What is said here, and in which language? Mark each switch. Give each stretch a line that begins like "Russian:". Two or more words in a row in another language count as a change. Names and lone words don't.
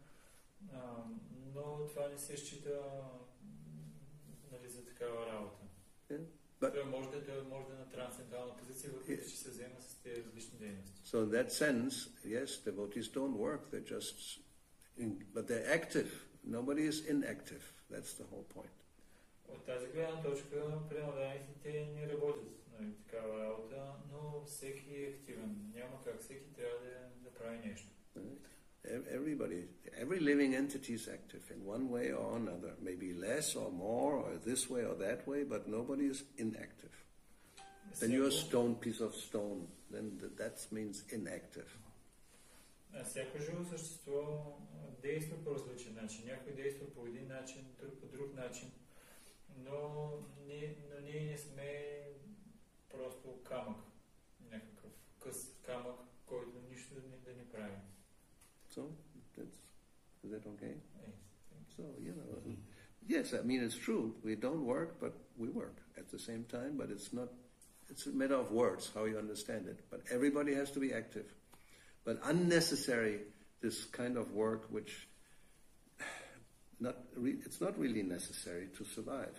Bulgarian: Но това не се счита за такава работа. Той може да е на трансцендентална позиция, въпреки че се взема с тези различни дейности.
English: So in that sense, yes, devotees don't work, they're just, but they're active. Nobody is inactive. That's the whole point.
Bulgarian: От тази гледна точка, преданданите не работят такава работа, но всеки е активен. Няма как, всеки трябва да прави нещо.
English: every living entity is active in one way or another, maybe less or more, or this way or that way, but nobody is inactive. Then you're a stone, piece of stone. Then that means inactive.
Bulgarian: Всяко живо същество действа по различен начин. Някой действа по един начин, друг по друг начин. Но ние не сме просто камък. Някакъв къс камък, който нищо да не прави.
English: So, is that okay? So, yes, I mean, it's true. We don't work, but we work at the same time, but it's a matter of words, how you understand it. But everybody has to be active. But unnecessary, this kind of work which it's not really necessary to survive.